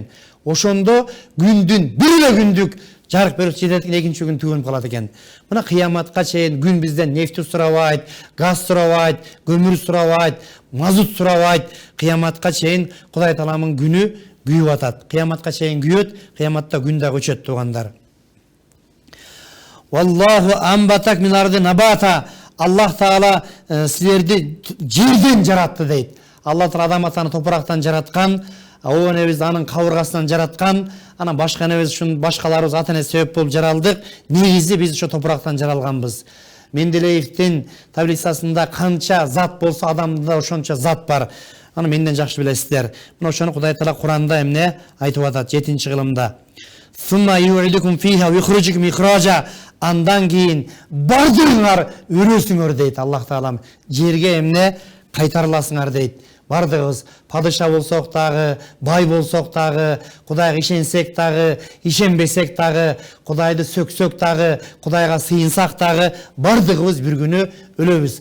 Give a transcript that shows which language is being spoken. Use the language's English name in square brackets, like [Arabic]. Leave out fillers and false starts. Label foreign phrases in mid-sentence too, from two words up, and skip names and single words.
[Kyrgyz] Ошондо күндүн 1 эле күндүк жарык берип жетет экен, экинчи күн түгөнүп калат экен. Мына кыяматка чейин күн бизден нефти сурабайт, газ сурабайт, көмүр сурабайт, мазут сурабайт. Кыяматка чейин Кудай Тааламын күнү күйүп атат. Кыяматка чейин күйөт, кыяматта күн да өчөт туугандар. [Arabic] والله أنبتكم من الأرض نباتا. [Kyrgyz] Аллах Таала силерди жерден жаратты дейт. Алла Таала адам атаны топурактан жараткан, о энебизди анын кабыргасынан жараткан, анан башка энебиз ушун башкаларыбыз ата эне себеп болуп жаралдык. Негизи биз ошо топурактан жаралганбыз. Менделеевдин таблицасында канча зат болсо адамда ошончо зат бар. Аны менден жакшы билесиздер. Мына ошону Кудай Таала Куранда эмне айтып атат 7-кылымда. [Arabic] ثم يعيدكم فيها ويخرجكم إخراجا. [Kyrgyz] Андан кийин бардыгыңар өрөсүңөр дейт Аллах Таалам. Жерге эмне кайтарыласыңар дейт. Бардыгыбыз падыша болсок дагы, бай болсок дагы, Кудайга ишенсек дагы, ишенбесек дагы, Кудайды сөксөк дагы, Кудайга сыйынсак дагы, бардыгыбыз бир күнү өлөбүз.